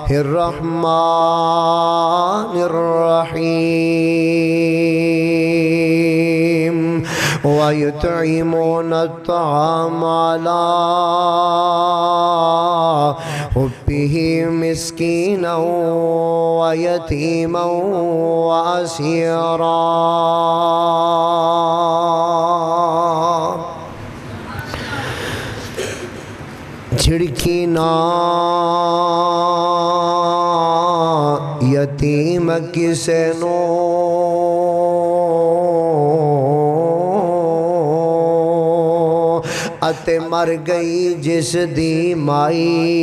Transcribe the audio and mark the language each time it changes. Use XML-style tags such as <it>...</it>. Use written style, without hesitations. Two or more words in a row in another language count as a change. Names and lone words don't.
<ar>الرحمن الرحيم ويطعمون الطعام على حبه مسكينا ويتيما وأسيرا</ar> <pa>جھڑکی نا یتیم کسے نو اتے مر گئی جس دی مائی</pa>